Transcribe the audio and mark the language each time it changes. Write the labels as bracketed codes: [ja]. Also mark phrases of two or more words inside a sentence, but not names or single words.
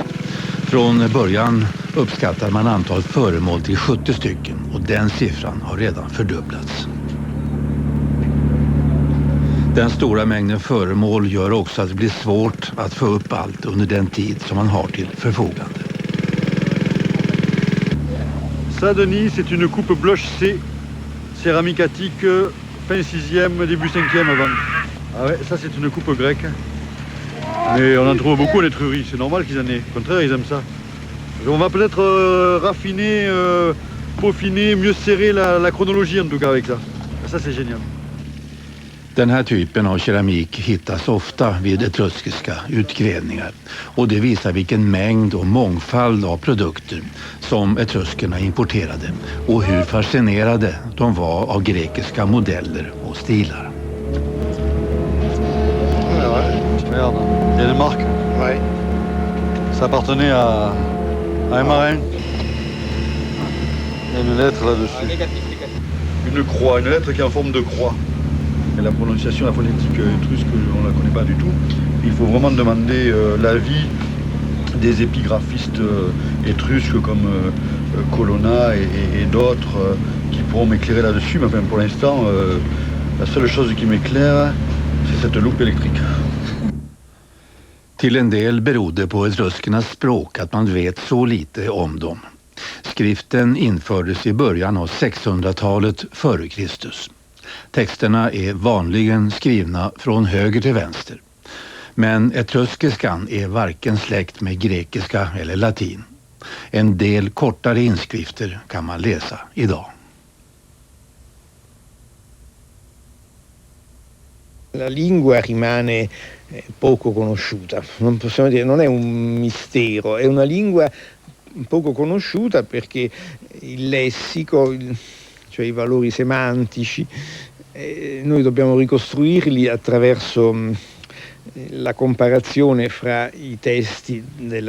[sv] Från början uppskattar man antalet föremål till 70 stycken och den siffran har redan fördubblats. Den stora mängden föremål gör också att det blir svårt att få upp allt under den tid som man har till förfogande. [fr] Ça, Denis, c'est une coupe blush C, céramique attique, fin 6e, début 5e avant. Ah ouais, ça c'est une coupe grecque. Mais on en trouve beaucoup en Étrurie, c'est normal qu'ils en aient. Au contraire, ils aiment ça. On va peut-être raffiner, peaufiner, mieux serrer la chronologie en tout cas avec ça. Ça c'est génial. [sv] Den här typen av keramik hittas ofta vid etruskiska utgrävningar och det visar vilken mängd och mångfald av produkter som etruskerna importerade och hur fascinerade de var av grekiska modeller och stilar. [fr] Regarde, il y a des marques. Ouais. Ça appartenait à un marin. Il y a une lettre là-dessus. Une croix, une lettre qui est en forme de croix. Et la prononciation, la phonétique étrusque, on ne la connaît pas du tout. Il faut vraiment demander l'avis des épigraphistes étrusques comme Colonna et d'autres qui pourront m'éclairer là-dessus. Mais enfin, pour l'instant, la seule chose qui m'éclaire, c'est cette loupe électrique. [sv] Till en del berodde på etruskernas språk att man vet så lite om dem. Skriften infördes i början av 600-talet före Kristus. Texterna är vanligen skrivna från höger till vänster. Men etruskiskan är varken släkt med grekiska eller latin. En del kortare inskrifter kan man läsa idag. [it] La lingua rimane poco conosciuta, non possiamo dire, non è un mistero, è una lingua poco conosciuta perché il lessico, cioè i valori semantici, noi dobbiamo ricostruirli attraverso la comparazione fra i testi della